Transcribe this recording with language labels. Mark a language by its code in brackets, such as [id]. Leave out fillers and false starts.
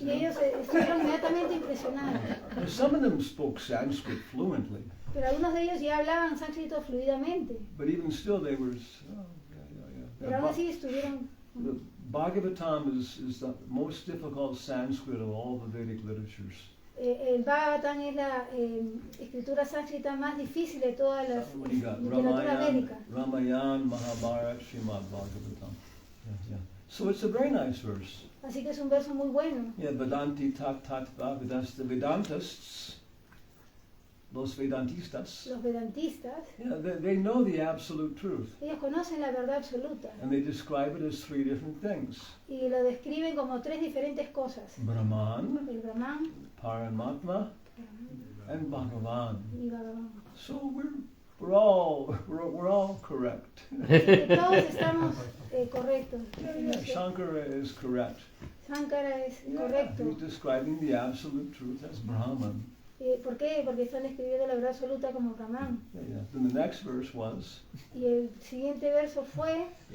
[es] Y ellos estuvieron inmediatamente impresionados. [en] Now, some of them spoke Sanskrit fluently, [es] Pero algunos de ellos ya hablaban sánscrito fluidamente. [en] but even still they were. [es] Pero aún así estuvieron. [en] The Bhagavatam is the most difficult Sanskrit of all the Vedic literatures. [es] El Bhagavatam es la escritura sánscrita más difícil de todas las [en] What do you got? [es] literatura védica. [en] Ramayana, Mahabharata, Srimad Bhagavatam. Yeah. So it's a very nice verse. [es] Así que es un verso muy bueno. [en] Yeah, Vedanti tat Vedas. The Vedantists, [es] los Vedantistas, Los vedantistas, [en] they know the absolute truth. [es] ellos conocen la verdad absoluta [en] And they describe it as 3 different things. [es] y lo describen como 3 diferentes cosas. [en] Brahman, [es] El Brahman [en] Paramatma, and Bhagavan. [es] y Bhagavan. [en] So we're all correct. [es] Así que todos estamos correctos. [en] Shankara is correct. [es] Sankara es [en] He's [es] correcto. [en] describing the absolute truth as Brahman. [es] ¿Por qué? Porque están escribiendo la verdad absoluta como Brahman. [en] Yeah. Then the next verse was [es] Y el siguiente verso fue